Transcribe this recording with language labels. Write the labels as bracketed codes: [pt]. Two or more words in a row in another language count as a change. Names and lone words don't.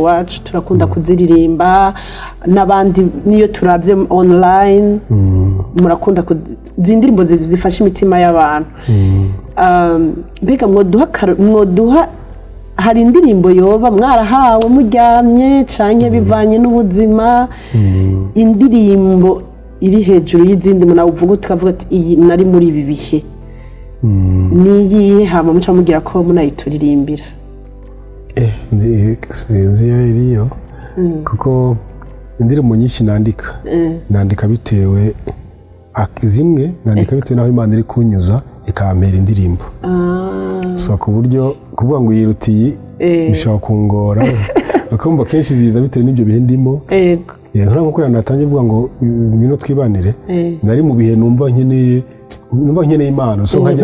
[rn] wacu turakunda kuziririmba n'abandi niyo turabye online murakunda izi ndirimbo zifasha imitima y'abantu mbega mwoduha hari indirimbo yoba mwarahawe muryamye canke bivanye n'ubuzima indirimbo iri hejuru y'izindi munavuga tukavuga ati iyi nari muri ibi bihe niyihe hama muca mugira ko munayituririmbira [rw] sinzi iyo iriyo kuko indirimbo nyinshi nandika bitewe zimwe nandika bitewe n'aho Imana iri kunyuza ikampera indirimbo so ku buryo kuvuga ngo yirutiye bishobora kungora akumva kenshi ziza bitewe n'ibyo bihe ndimo nk'uko natangiye kuvuga ngo ngwino twibanire nari mu bihe numva nkeneye Imana so nkagira